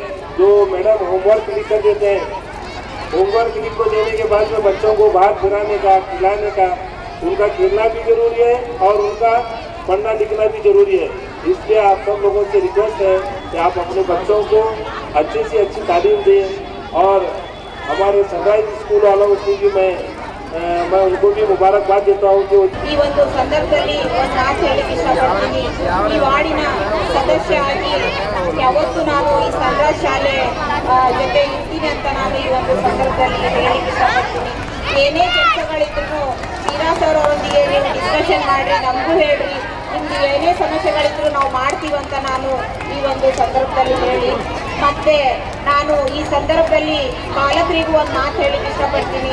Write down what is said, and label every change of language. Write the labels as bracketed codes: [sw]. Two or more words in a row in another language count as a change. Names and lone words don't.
[hi] जो मैडम होमवर्क लिख कर देते हैं, होमवर्क लिख को देने के बाद में बच्चों को बाहर फिराने का, खिलाने का, उनका खेलना भी जरूरी है और उनका पढ़ना लिखना भी जरूरी है। इसलिए आप सब लोगों से रिक्वेस्ट है कि आप अपने बच्चों को अच्छे से अच्छी तालीम दें। और हमारे सनराइज स्कूल वालों को भी मैं उनको भी मुबारकबाद देता हूँ कि [kn] ಈ ಒಂದು ಸಂದರ್ಭದಲ್ಲಿ ಒಂದು ಮಾತು ಹೇಳಕ್ಕೆ ಇಷ್ಟಪಡ್ತೀನಿ. ಈ ವಾರ್ಡಿನ ಸದಸ್ಯ ಆಗಿ ಯಾವತ್ತೂ ನಾನು ಈ ಸನ್ರಾಜ್ ಶಾಲೆ ಜೊತೆ ಇರ್ತೀನಿ ಅಂತ ನಾನು ಈ ಒಂದು ಸಂದರ್ಭದಲ್ಲಿ ಹೇಳಕ್ಕೆ ಇಷ್ಟಪಡ್ತೀನಿ. ಏನೇ ಕೆಲಸಗಳಿದ್ರು ಶ್ರೀನಿವಾಸ್ ಅವರೊಂದಿಗೆ ನೀವು ಡಿಸ್ಕಷನ್ ಮಾಡಿರಿ, ನಮಗೂ ಹೇಳ್ರಿ, ನಿಮ್ದು ಏನೇ ಸಮಸ್ಯೆಗಳಿದ್ರು ನಾವು ಮಾಡ್ತೀವಿ ಅಂತ ನಾನು ಈ ಒಂದು ಸಂದರ್ಭದಲ್ಲಿ ಹೇಳಿ, ಮತ್ತೆ ನಾನು ಈ ಸಂದರ್ಭದಲ್ಲಿ ಪಾಲಕರಿಗೂ ಒಂದು ಮಾತು ಹೇಳಕ್ಕೆ ಇಷ್ಟಪಡ್ತೀನಿ.